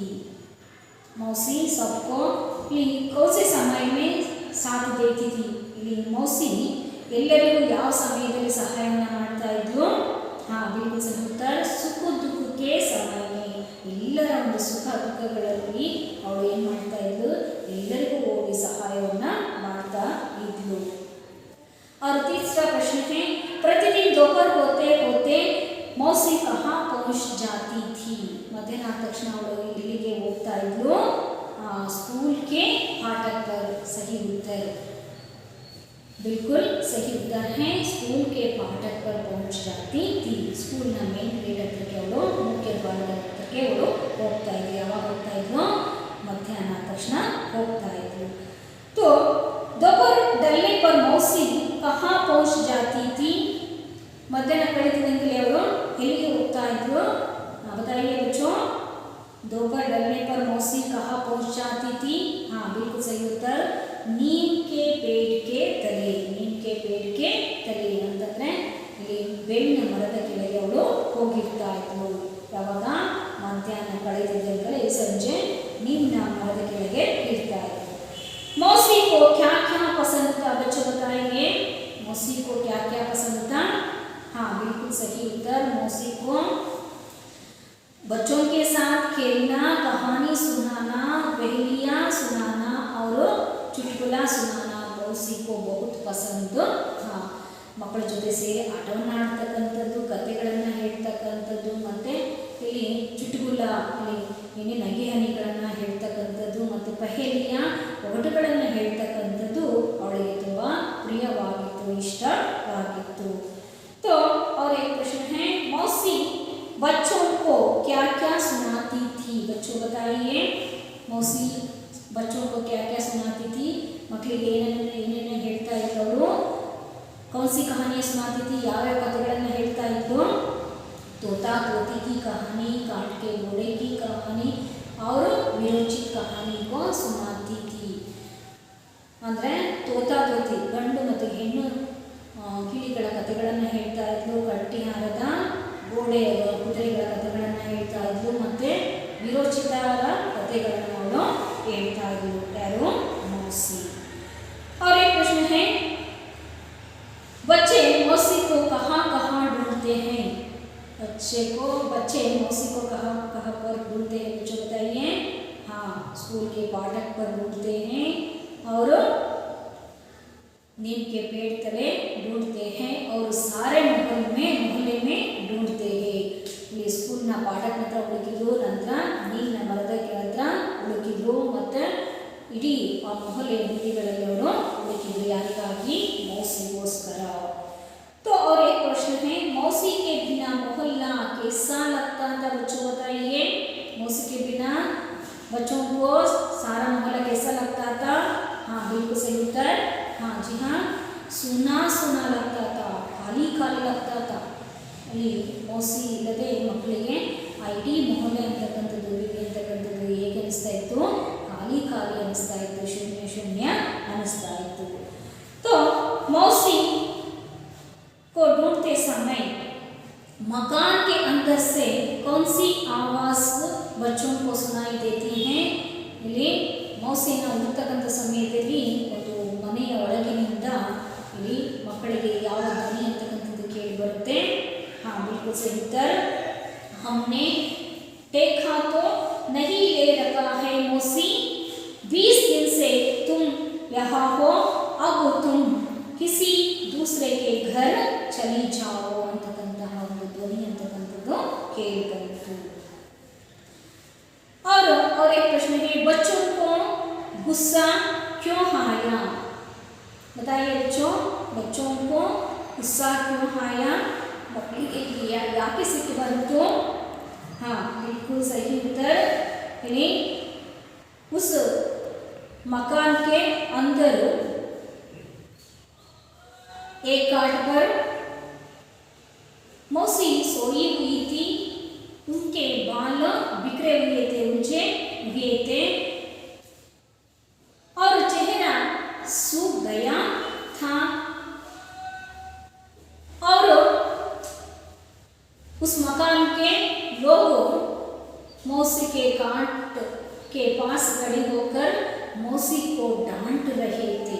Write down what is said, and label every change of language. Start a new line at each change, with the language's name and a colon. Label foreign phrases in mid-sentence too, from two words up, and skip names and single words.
Hindi: मौसी सबको कौन से समय में साथ देती थी?
Kannada: ಇಲ್ಲಿ मौसी ಎಲ್ಲರಿಗೂ ಯಾವ ಸಮಯದಲ್ಲಿ ಸಹಾಯವನ್ನು ಮಾಡ್ತಾ ಇದ್ಲು? ಹಾಂ ಬಿಲ್ಕುಲ್ ಸರಿ ಉತ್ತರ ಸುಖ ದುಃಖಕ್ಕೆ ಸಮಯ. ಎಲ್ಲರ ಒಂದು ಸುಖ ದುಃಖಗಳಲ್ಲಿ ಅವಳು ಏನು ಮಾಡ್ತಾ ಇದ್ಲು? ಎಲ್ಲರಿಗೂ ಹೋಗಿ ಸಹಾಯವನ್ನು ಮಾಡ್ತಾ ಇದ್ಲು.
Hindi: और तीसरा प्रश्न है प्रतिदिन दोपहर होते होते मौसी कहाँ पहुँच जाती थी?
Kannada: मध्याह्ನ ಆದ ತಕ್ಷಣ ಅವಳು ಇಲ್ಲಿಗೆ ಹೋಗ್ತಾ ಇದ್ಲು
Hindi: स्कूल के फाटक पर. सही उत्तर बिल्कुल सही उत्तर है स्कूल के फाटक पर पहुँच जाती थी.
Kannada: स्कूल न
English: main gate
Kannada: ಹತ್ರಕ್ಕೆ ಅವಳು ಮುಖ್ಯ ದ್ವಾರದ ಹತ್ರಕ್ಕೆ ಅವಳು ಹೋಗ್ತಾ ಇದ್ಲು. ಯಾವಾಗ ಹೋಗ್ತಾ ಇದ್ಲು? ಮಧ್ಯಾಹ್ನ ಆದ ತಕ್ಷಣ ಹೋಗ್ತಾ ಇದ್ಲು.
Hindi: तो दोपहर डलने पर मौसी कहाँ पहुँच जाती थी?
Kannada: मध्याह्ನ ಕಳೆದಿದ್ದಂಗೆ ಅವಳು ಎಲ್ಲಿಗೆ ಹೋಗ್ತಾ ಇದ್ಲು?
Hindi: बताइए बच्चों. दोपहर डलने पर मौसी कहाँ पहुँच जाती थी? हाँ बिल्कुल सही उत्तर नीम के पेड़ के तले. नीम के पेड़ के तले
Kannada: ಅಂತಂದ್ರೆ ಇಲ್ಲಿ ಬೇವಿನ ಮರದ ಕೆಳಗೆ ಅವಳು ಹೋಗಿರ್ತಾ ಇದ್ಲು. ಯಾವಾಗ? ಮಧ್ಯಾಹ್ನ ಕಳೆದಿದ್ದಂಗೆ ಸಂಜೆ ನೀಮಿನ ಮರದ ಕೆಳಗೆ ಇರ್ತಾ ಇದ್ಲು.
Hindi: मौसी को क्या क्या पसंद था बच्चों? बताएंगे मौसी को क्या क्या पसंद था? हाँ बिल्कुल सही उत्तर मौसी को बच्चों के साथ खेलना, कहानी सुनाना, पहेलियाँ सुनाना और चुटकुला सुनाना मौसी को बहुत पसंद था.
Kannada: ಮಕ್ಕಳ ಜೊತೆ ಸೇರಿ ಆಟವನ್ನು ಆಡ್ತಕ್ಕಂಥದ್ದು, ಕಥೆಗಳನ್ನು ಹೇಳ್ತಕ್ಕಂಥದ್ದು ಮತ್ತು ಇಲ್ಲಿ ಚುಟುಕುಲ ಇಲ್ಲಿ ನಗೆ ಹನಿಗಳನ್ನು ಹೇಳ್ತಕ್ಕಂಥದ್ದು ಮತ್ತು ಪಹೇಲಿಯ ಒಗಟುಗಳನ್ನು ಹೇಳ್ತಕ್ಕಂಥದ್ದು ಅವಳಿಗೆ ತುಂಬ ಪ್ರಿಯವಾಗಿತ್ತು, ಇಷ್ಟವಾಗಿತ್ತು.
Hindi: तो और एक प्रश्न है मौसी बच्चों को क्या क्या सुनाती थी? बच्चों बताइए मौसी बच्चों को क्या क्या सुनाती थी?
Kannada: ಮಕ್ಕಳಿಗೆ ಏನೇನು ಹೇಳ್ತಾ ಇದ್ರು ಅವರು?
Hindi: कौन सी कहानियाँ सुनाती थी?
Kannada: ಯಾವ್ಯಾವ ಕಥೆಗಳನ್ನು ಹೇಳ್ತಾ ಇದ್ರು?
Hindi: तोता तोती की कहानी, काट के घोड़े की कहानी और विरोचित कहानी को सुनाती थी.
Kannada: ಅಂದರೆ
Hindi: तोता तोती
Kannada: ಗಂಡು ಮತ್ತು ಹೆಣ್ಣು ಕಿಳಿಗಳ ಕಥೆಗಳನ್ನು ಹೇಳ್ತಾ ಇದ್ಲು, ಕಟ್ಟಿಹಾರದ ಗೋಡೆ ಕುದುರೆಗಳ ಕಥೆಗಳನ್ನು ಹೇಳ್ತಾ ಇದ್ಲು ಮತ್ತು ವಿರೋಚಿತರ ಕಥೆಗಳನ್ನು ಅವಳು ಹೇಳ್ತಾ ಇದ್ಲು. ಯಾರು?
Hindi: मौसी. और एक प्रश्न है बच्चे मौसी को कहाँ कहाँ ढूंढते हैं? बच्चे मौसी को कहाँ कहाँ पर ढूंढते हैं? कुछ बताइए. हाँ स्कूल के फाटक पर ढूंढते हैं और नीम के पेड़ तले ढूंढते हैं और सारे मोहल्ले में ढूंढते हैं.
Kannada: ಇಲ್ಲಿ ಸ್ಕೂಲ್ನ ಪಾಠದ ಹತ್ರ ಹುಡುಕಿದ್ರು, ನಂತರ ನೀರಿನ ಮರದ ಹತ್ರ ಹುಡುಕಿದ್ರು ಮತ್ತು ಇಡೀ ಆ ಮೊಹಲ್ಲೆ ಬೀದಿಗಳಲ್ಲಿ ಅವರು ಹುಡುಕಿದ್ರು. ಯಾರಿಗಾಗಿ? मौसीಗೋಸ್ಕರ.
Hindi: तो और एक प्रश्न है मौसी के बिना मोहल्ला कैसा लगता था? बच्चों बताइए मौसी के बिना बच्चों को सारा मोहल्ला कैसा लगता था? हाँ बिल्कुल सही उत्तर हाँ जी हाँ सुना सुना लगता था, खाली खाली लगता था.
Kannada: ಅಲ್ಲಿ ಮೌಸಿ ಇಲ್ಲದೆ ಮಕ್ಕಳಿಗೆ ಆ ಇಡೀ ಮೊಹಲ್ಲೆ ಅಂತಕ್ಕಂಥದ್ದು ಬೀದಿ ಅಂತಕ್ಕಂಥದ್ದು ಹೇಗೆ ಅನಿಸ್ತಾ ಇತ್ತು? ಖಾಲಿ ಖಾಲಿ ಅನಿಸ್ತಾ ಇತ್ತು, ಶೂನ್ಯ ಶೂನ್ಯ ಅನಿಸ್ತಾ ಇತ್ತು.
Hindi: तो मौसी को ढूंढते समय मकान के अंदर से कौन सी आवाज़ बच्चों को सुनाई देती हैं?
Kannada: ಇಲ್ಲಿ ಮೌಸಿಯನ್ನು ಹುಡುಕ್ತಕ್ಕಂಥ ಸಮಯದಲ್ಲಿ ಒಂದು ಮನೆಯ ಒಳಗಿನಿಂದ ಇಲ್ಲಿ ಮಕ್ಕಳಿಗೆ ಯಾವ ಧ್ವನಿ ಅಂತಕ್ಕಂಥದ್ದು
Hindi: से उत्तर हमने देखा तो नहीं ले रखा है मौसी, 20 दिन से तुम यहाँ हो, अब तुम किसी दूसरे के घर चली जाओ
Kannada: ಅಂತಕ್ಕಂತಹ ಒಂದು ಧ್ವನಿ ಅಂತಕ್ಕಂಥದ್ದು ಕೇಳಿಬಂತು.
Hindi: और एक प्रश्न है, बच्चों को गुस्सा क्यों आया? बताइए बच्चों, बच्चों को गुस्सा क्यों आया?
Kannada: ಯಾಕೆ ಸಿಟ್ಟು ಬಂತು?
Hindi: हाँ बिल्कुल सही उत्तर, यानी उस मकान के अंदर एक खाट पर मौसी सोई हुई थी, उनके बाल बिखरे हुए थे, ऊंचे हुए थे और चेहरा सूख गया था और उस मकान के लोग मौसी के खाट के पास खड़े होकर मौसी को डांट रहे थे.